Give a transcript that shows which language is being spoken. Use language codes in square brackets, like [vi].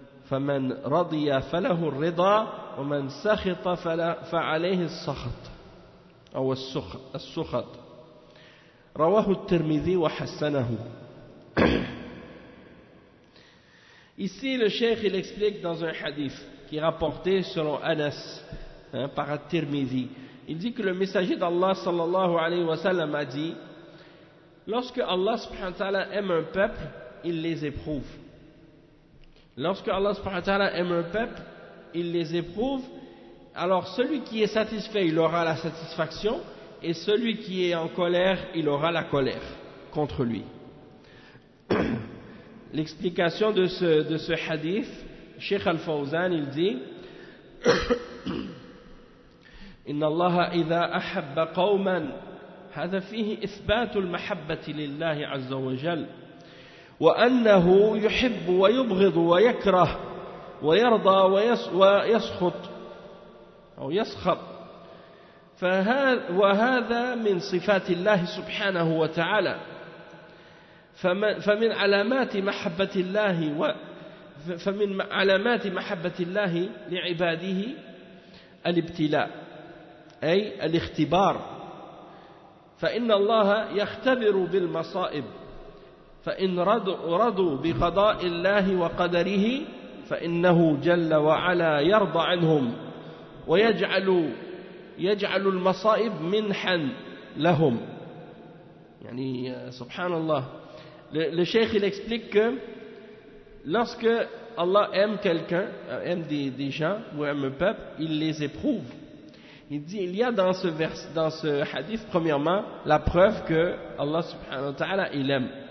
[ar] فمن رضي فله الرضا ومن سخط فعليه السخط أو السخط رواه الترمذي وحسنه. [fr] Ici, le cheikh, il explique dans un hadith qui est rapporté selon Anas, par At-Tirmidhi. Il dit que le messager d'Allah sallallahu alayhi wa sallam a dit, lorsque Allah subhanahu wa ta'ala aime un peuple, il les éprouve. Lorsque Allah subhanahu wa ta'ala aime un peuple, il les éprouve. Alors celui qui est satisfait, il aura la satisfaction, et celui qui est en colère, il aura la colère contre lui. L'explication de ce hadith, Cheikh Al-Fawzan, il dit [ar] إن الله إذا أحب قوما هذا فيه إثبات المحبة لله عز وجل وأنه يحب ويبغض ويكره ويرضى ويسخط أو يسخط وهذا من صفات الله سبحانه وتعالى. فمن علامات محبة الله فمن علامات محبة الله لعباده الابتلاء أي الاختبار فإن الله يختبر بالمصائب فإن رضوا بقضاء الله وقدره فإنه جل وعلا يرضى عنهم ويجعل المصائب منحا لهم. يعني سبحان الله. [fr] Le cheikh, il explique que lorsque Allah aime quelqu'un, aime des gens ou aime un peuple, il les éprouve. Il dit, il y a dans ce hadith, premièrement, la preuve que Allah subhanahu wa ta'ala, il aime.